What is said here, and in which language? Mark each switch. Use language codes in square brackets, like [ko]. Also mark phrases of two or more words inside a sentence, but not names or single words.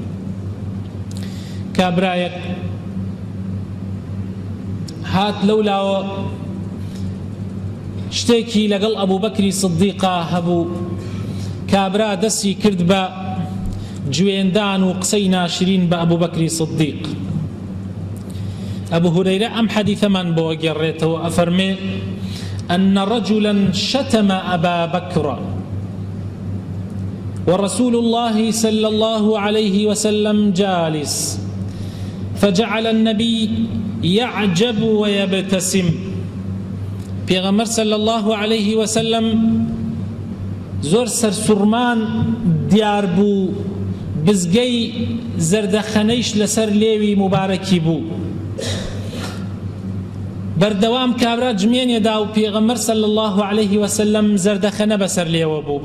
[ckb] کابرایەک هات لەولاوە شتێکی لەگەڵ ئەبوو بەکری سیدیقا هەبوو. کابرا دەستی کرد بە جوێندان و قسەی ناشرین بە ئەبوو بەکری سیدیق. ئەبوو هورەیرە ئەم حەدیثەمان بۆ گێڕێتەوە، ئەفەرمێ [ar] أن رجلا شتم أبا بكر ورسول الله صلى الله عليه وسلم جالس فجعل النبي يعجب ويبتسم. [ckb] پیغمبر [ar] صلى الله عليه وسلم [ckb] زۆر سەرسوڕمان دیار بوو، بزگەی زەردەخەنەیش لەسەر لێوی مبارەکی بوو. بەردەوام کابرا جمێنێدا و پێغەمبەر [ar] صلی الله عليه وسلم [ckb] زەردەخەنە بەسەر لێوە بوو.